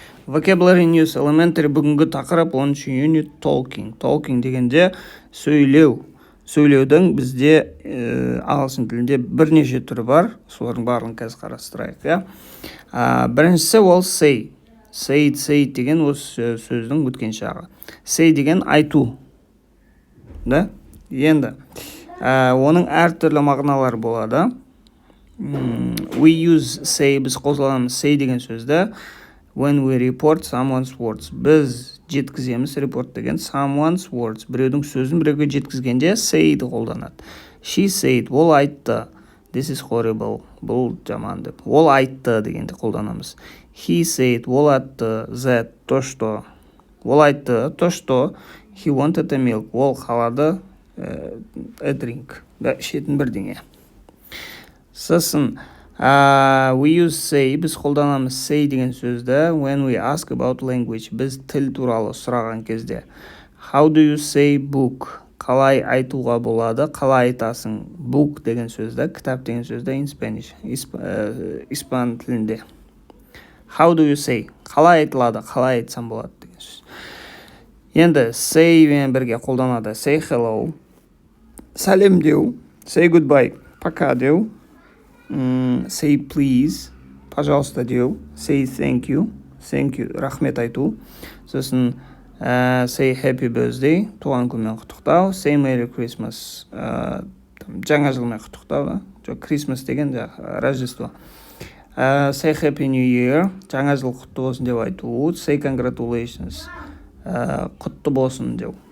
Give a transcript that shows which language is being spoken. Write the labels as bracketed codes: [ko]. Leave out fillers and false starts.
[en] Vocabulary News Elementary [kk] бүгінгі тақырып [en] 10 unit talking. [kk] Talking дегенде сөйлеудің бізде ағылшын тілінде бірнеше түрі бар. Солардың барлығын қазір қарастырайық, иә. Біріншісі ол say. Say деген осы сөздің өткен шағы. Say деген айту. Да? Енді оның әртүрлі мағыналары болады. [en] We use say, [kk] біз қолданамыз say деген сөзді [en] when we report someone's words. [kk] Біз жеткіземіз, report деген [en] someone's words. [kk] Біреудің сөзін біреуге жеткізгенде say'ді қолданады. [en] She said, [kk] ол айтты. [en] This is horrible. [kk] Бұл жаман деп. Ол айтты дегенде қолданамыз. [en] He said, [kk] ол айтты. [en] That, [ru] то что. [kk] Ол айтты, [en] то что. He wanted a milk. [kk] Ол қалады [en] a drink. [kk] Ішетін бірдеңе. Сосын [en] we use say, [kk] біз қолданамыз say деген сөзді [en] when we ask about language, [kk] біз тіл туралы сұраған кезде. [en] How do you say book? [kk] Қалай айтуға болады? Қалай айтасың? Book деген сөзді, кітап деген сөзді [en] in Spanish, [kk] испан тілінде. [en] How do you say? Қалай айтылады? [kk] Қалай айтсам болады деген сөз. Енді say мен бірге қолданады. [en] Say hello, [kk] сәлем деу. [en] Say goodbye, [kk] пока деу. [en] Say please, [kk] пожалуйста деу. [en] Say thank you, [kk] рахмет айту. Сосын [en] say happy birthday, [kk] туған күнмен құттықтау. [en] Say merry Christmas, [kk] жаңа жылмен құттықтау. Christmas деген Рождество. [en] Say happy new year, [kk] жаңа жыл құтты болсын деп айту. [en] Say congratulations, [kk] құтты болсын деу.